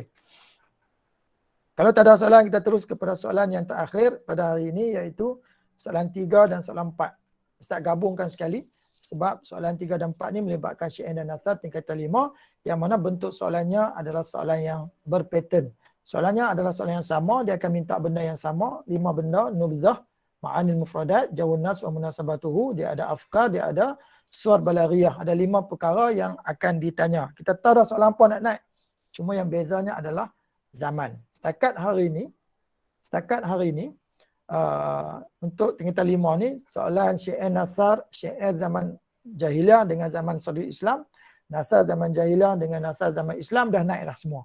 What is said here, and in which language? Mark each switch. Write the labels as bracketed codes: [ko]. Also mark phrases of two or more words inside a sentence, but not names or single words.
[ms] Kalau tak ada soalan, kita terus kepada soalan yang terakhir pada hari ini iaitu soalan 3 dan soalan 4. Ustaz gabungkan sekali sebab soalan 3 dan 4 ni melibatkan syi'an dan nasar tingkatan 5 yang mana bentuk soalannya adalah soalan yang berpattern. Soalannya adalah soalan yang sama, dia akan minta benda yang sama, 5 benda, [ar] نبذة، معاني المفردات، جو النص ومناسبته, [ms] dia ada afkar, dia ada [ar] صور بلاغية. [ms] Ada 5 perkara yang akan ditanya. Kita tahu dah soalan apa nak naik. Cuma yang bezanya adalah zaman. Setakat hari ini, untuk tingkatan 5 ni, soalan syi'an nasar, syi'ar zaman jahiliah dengan zaman Saudi Islam, nasar zaman jahiliah dengan nasar zaman Islam dah naik dah semua.